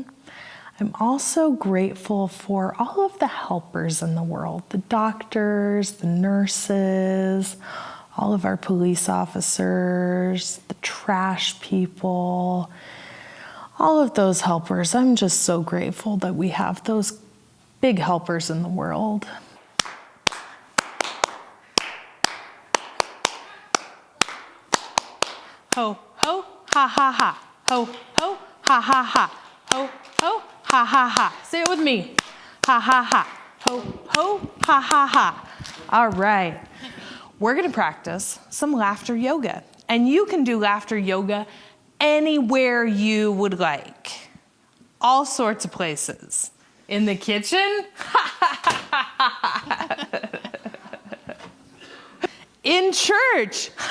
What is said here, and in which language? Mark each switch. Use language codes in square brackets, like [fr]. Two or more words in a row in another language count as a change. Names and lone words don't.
[en] I'm also grateful for all of the helpers in the world, the doctors, the nurses, all of our police officers, the trash people, all of those helpers. I'm just so grateful that we have those big helpers in the world. Ho, ho, ha, ha, ha. Ho, ho, ha, ha, ha. Ho, ho, ha, ha, ha. Say it with me. Ha, ha, ha. Ho, ho, ha, ha, ha. All right. We're going to practice some laughter yoga. And you can do laughter yoga anywhere you would like. All sorts of places. In the kitchen. In church.